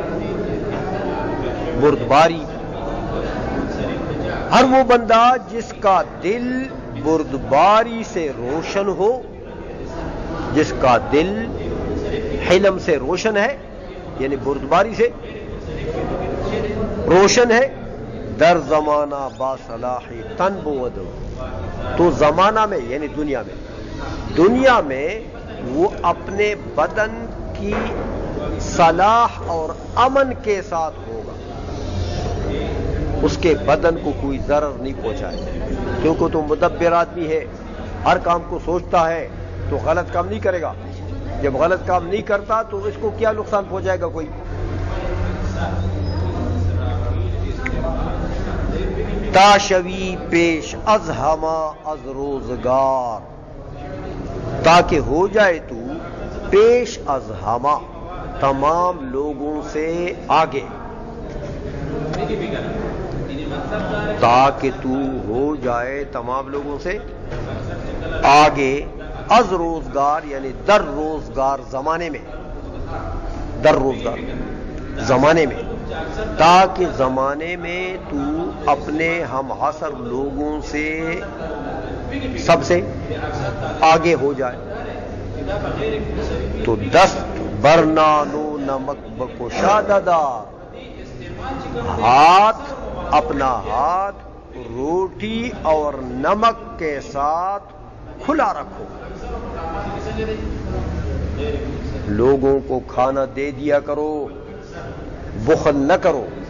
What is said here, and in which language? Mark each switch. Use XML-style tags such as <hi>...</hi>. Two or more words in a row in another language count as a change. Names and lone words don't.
<ur>ہر وہ بندہ جس کا دل بردباری سے روشن ہو، جس کا دل حلم سے روشن ہے، یعنی بردباری سے روشن ہے،</ur> <fa>در زمانہ با صلاحی تن بود،</fa> <ur>تو زمانہ میں یعنی دنیا میں وہ اپنے بدن کی صلاح اور امن کے ساتھ ہوگا، اس کے بدن کو کوئی ضرر نہیں پہنچائے، کیونکہ تو مدبر آدمی ہے، ہر کام کو سوچتا ہے تو غلط کام نہیں کرے گا، جب غلط کام نہیں کرتا تو اس کو کیا نقصان پہنچائے گا کوئی۔</ur> <fa>تاشوی پیش از ہما از روزگار،</fa> <ur>تاکہ ہو جائے تو</ur> <fa>پیش از ہما،</fa> <ur>تمام لوگوں سے آگے، تاکہ تو ہو جائے تمام لوگوں سے آگے،</ur> <fa>از روزگار</fa> <ur>یعنی</ur> <fa>در روزگار</fa> <ur>زمانے میں،</ur> <fa>در روزگار</fa> <ur>زمانے میں، تاکہ زمانے میں تو اپنے ہم عصر لوگوں سے سب سے آگے ہو جائے۔</ur> <fa>تو دست برنانو نمک بکشادہ،</fa> <ur>ہاتھ، اپنا ہاتھ روٹی اور نمک کے ساتھ کھلا رکھو، لوگوں کو کھانا دے دیا کرو، بخل نہ کرو۔</ur>